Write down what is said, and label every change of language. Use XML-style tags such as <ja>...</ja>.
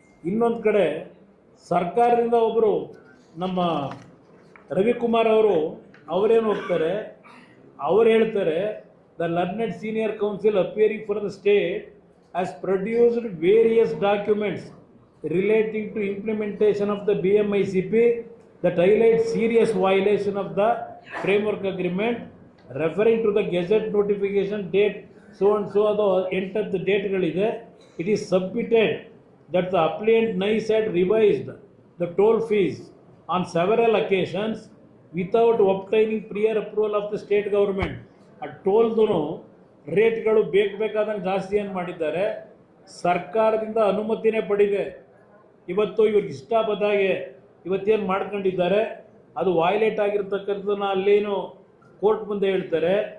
<kn>ಇನ್ನೊಂದು ಕಡೆ ಸರ್ಕಾರದಿಂದ ಒಬ್ಬರು ನಮ್ಮ ರವಿಕುಮಾರ್ ಅವರೇನು ಹೋಗ್ತಾರೆ, ಅವ್ರು ಹೇಳ್ತಾರೆ,</kn> <en>the learned senior counsel appearing for the state has produced various documents relating to implementation of the BMICP that highlight serious violation of the framework agreement, referring to the gazette notification date so and so</en> <kn>ಅದು 8th ಡೇಟ್ಗಳಿದೆ.</kn> <en>It is submitted that the appellant NICE had revised the toll fees on several occasions without obtaining prior approval of the state government.</en> <kn>ಆ ಟೋಲ್ದು ರೇಟ್ಗಳು ಬೇಕಾದಂಗೆ ಜಾಸ್ತಿ ಏನು ಮಾಡಿದ್ದಾರೆ, ಸರ್ಕಾರದಿಂದ ಅನುಮತಿನೇ ಪಡೆದಿದೆ. ಇವತ್ತು ಇವ್ರಿಗೆ ಇಷ್ಟ ಬಂದಾಗೆ ಇವತ್ತೇನು ಮಾಡ್ಕೊಂಡಿದ್ದಾರೆ ಅದು ವೈಲೇಟ್ ಆಗಿರ್ತಕ್ಕಂಥದ್ದನ್ನ ಅಲ್ಲೇನು ಕೋರ್ಟ್ ಮುಂದೆ ಹೇಳ್ತಾರೆ.</kn>